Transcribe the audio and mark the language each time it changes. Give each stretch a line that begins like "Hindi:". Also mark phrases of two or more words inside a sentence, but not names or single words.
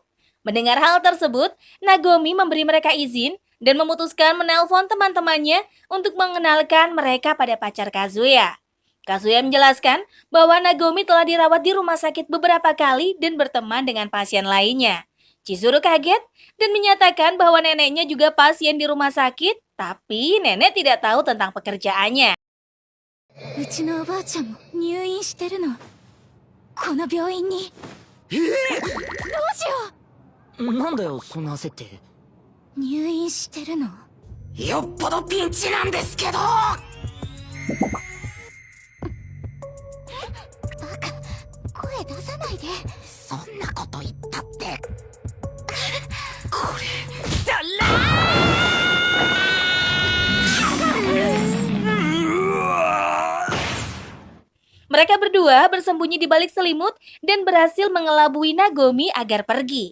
Indonesian: Mendengar hal tersebut, Nagomi memberi mereka izin dan memutuskan menelpon teman-temannya untuk mengenalkan mereka pada pacar Kazuya. Kazuya menjelaskan bahwa Nagomi telah dirawat di rumah sakit beberapa kali dan berteman dengan pasien lainnya. Chizuru kaget dan menyatakan bahwa neneknya juga pasien di rumah sakit, tapi nenek tidak tahu tentang pekerjaannya.
Japanese: うちのおばあちゃんも入院してるの。この病院に。どうしよなんだよそんな焦って。う。入院してるの。よっぽどピンチなんですけど。バカ、声出さないで。そんなこと言ったって。
Indonesian: Mereka berdua bersembunyi di balik selimut dan berhasil mengelabui Nagomi agar pergi.